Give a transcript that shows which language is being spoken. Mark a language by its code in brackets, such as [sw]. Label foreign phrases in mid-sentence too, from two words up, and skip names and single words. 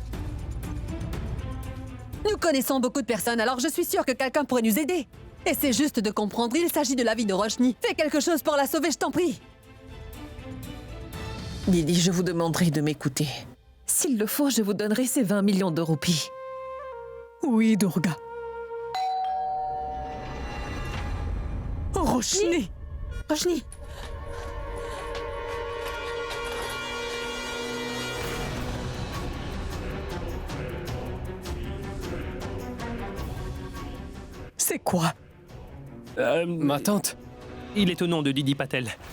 [fr] Nous connaissons beaucoup de personnes, alors je suis sûre que quelqu'un pourrait nous aider. Et c'est juste de comprendre, il s'agit de la vie de Roshni. Fais quelque chose pour la sauver, je t'en prie. Didi, je vous demanderai de m'écouter. S'il le faut, je vous donnerai ces 20 millions de roupies. Oui, Durga. Roshni. Roshni. C'est quoi? Ma tante. Il est au nom de Didi Patel.